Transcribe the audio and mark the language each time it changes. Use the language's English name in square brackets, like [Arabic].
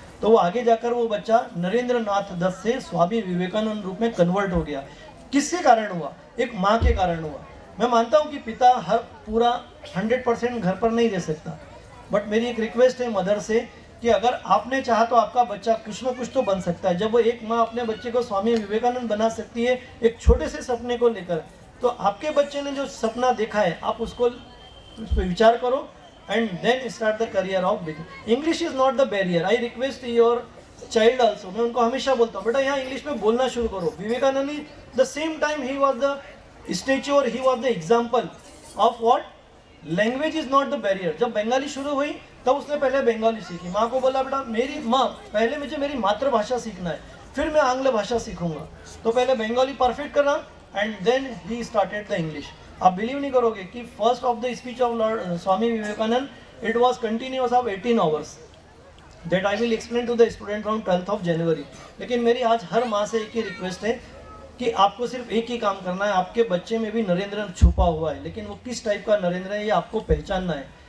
[Hindi] तो वो आगे जाकर वो बच्चा नरेंद्र नाथ दत्त से स्वामी विवेकानंद रूप में कन्वर्ट हो गया। किसके कारण हुआ? एक माँ के कारण हुआ। मैं मानता हूँ कि पिता हर पूरा 100% घर पर नहीं दे सकता, बट मेरी एक रिक्वेस्ट है मदर से कि अगर आपने चाहा तो आपका बच्चा कुछ ना कुछ तो बन सकता है। जब वो एक माँ अपने बच्चे को स्वामी विवेकानंद बना सकती है एक छोटे से सपने को लेकर, तो आपके बच्चे ने जो सपना देखा है आप उस पर विचार करो [English] and then start the career of big. English is not the barrier. I request your child also. [Hindi] मैं उनको हमेशा बोलता हूँ, बेटा यहाँ इंग्लिश में बोलना शुरू करो। [English] Vivekananda the same time he was the statue or he was the example of what language is not the barrier. [Hindi] जब बंगाली शुरू हुई तब उसने पहले बंगाली सीखी। माँ को बोला, बेटा मेरी माँ पहले मुझे मेरी मातृभाषा सीखना है, फिर मैं आंग्ल भाषा सीखूंगा। तो पहले बंगाली परफेक्ट करना [English] and then he started the English. [Hindi] आप बिलीव नहीं करोगे कि [English] First of the speech of lord Swami Vivekananda, it was continuous of 18 hours that I will explain to the student from 12th of January. [Hindi] लेकिन मेरी आज हर माँ से एक ही रिक्वेस्ट है कि आपको सिर्फ एक ही काम करना है। आपके बच्चे में भी नरेंद्र छुपा हुआ है, लेकिन वो किस टाइप का नरेंद्र है ये आपको पहचानना है।